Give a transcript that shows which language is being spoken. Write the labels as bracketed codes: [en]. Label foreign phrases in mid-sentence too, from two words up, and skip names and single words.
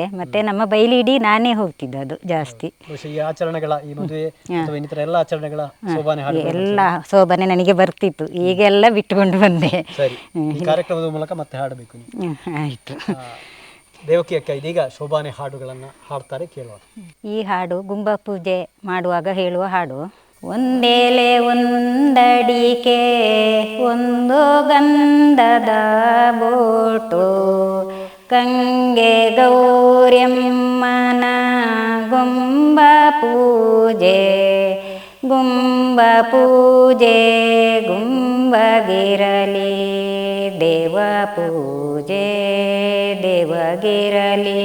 [kn] ಮತ್ತೆ ನಮ್ಮ ಬೈಲಿಡಿ ನಾನೇ ಹೋಗ್ತಿದ್ದೆ, ಅದು ಜಾಸ್ತಿ. ಎಲ್ಲ ಸೋಬಾನೆ ನನಗೆ ಬರ್ತಿತ್ತು, ಈಗೆಲ್ಲ ಬಿಟ್ಟುಕೊಂಡು ಬಂದೆ. ಕಾರ್ಯಕ್ರಮದ ಮೂಲಕ ಮತ್ತೆ ಹಾಡಬೇಕು. ಆಯ್ತು. ದೇವಕಿ ಅಕ್ಕ ಇದೀಗ ಸೋಬಾನೆ ಹಾಡುಗಳನ್ನು ಹಾಡ್ತಾರೆ, ಕೇಳುವ. ಈ ಹಾಡು ಗುಂಬ ಪೂಜೆ ಮಾಡುವಾಗ ಹೇಳುವ ಹಾಡು. ಒಂದೇಲೆ ಒಂದಡಿಕೆ ಒಂದು ಗಂಧದ ಬೋಟು ಗಂಗೆ ಗೌರ್ಯಮ್ಮನ ಗುಂಬ ಪೂಜೆ ಗುಂಬಗಿರಲಿ ದೇವ ಪೂಜೆ ದೇವಗಿರಲಿ.